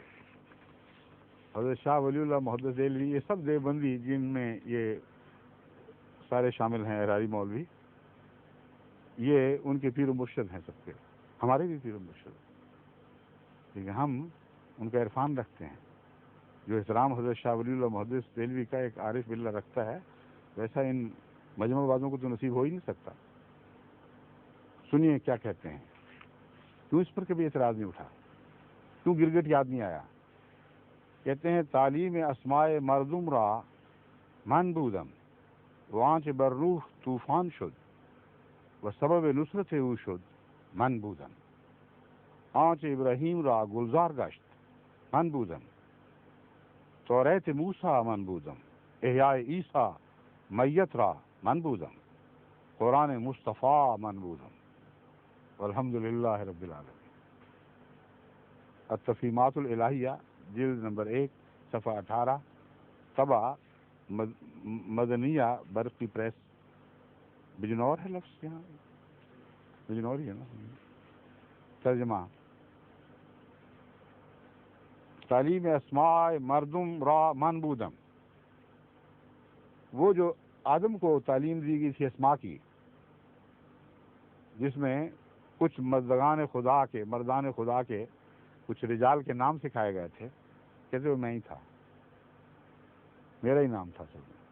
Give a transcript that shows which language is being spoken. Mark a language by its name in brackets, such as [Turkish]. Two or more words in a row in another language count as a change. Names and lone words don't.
[Urdu] حضرت شاہ ولی اللہ محدث دہلوی، یہ سب دیوبندی جن میں یہ سارے شامل ہیں، اراری مولوی، یہ ان کے پیر و مرشد ہیں سب کے، ہمارے بھی پیر و مرشد، لیکن ہم ان کا عرفان رکھتے ہیں، جو احترام حضرت شاہ ولی اللہ محدث دہلوی کا ایک عارف باللہ رکھتا ہے ویسا ان مجمع بازوں کو تو نصیب ہو ہی نہیں سکتا. سنیے کیا کہتے ہیں. کیوں اس پر کبھی اعتراض نہیں اٹھا؟ کیوں گرگٹ یاد نہیں آیا؟ کہتے ہیں [Persian] تعلیم اسماء مردم را من بودم وانچ بر روح طوفان شد و سبب نصرت او شد من بودم. آنچ ابراہیم را گلزار گشت من بودم. توریت موسیٰ من بودم. احیاء عیسیٰ میت را من بودم. قرآن مصطفیٰ من بودم. [Arabic] والحمد للہ رب العالمین. [Urdu] التفہیمات الالہیہ جلد نمبر 1 صفحہ 18 طبع مدنیہ برقی پریس. بجنور ہے لفظ یہاں؟ بجنور ہی ہے نا. [Persian] ترجمہ تعلیم اسماء مردم را من بودم. [Urdu] وہ جو آدم کو تعلیم دی گئی تھی اسماء کی، جس میں کچھ مردان خدا کے کچھ رجال کے نام سکھائے گئے تھے، کہتے وہ میں ہی تھا، میرا ہی نام تھا سب میں.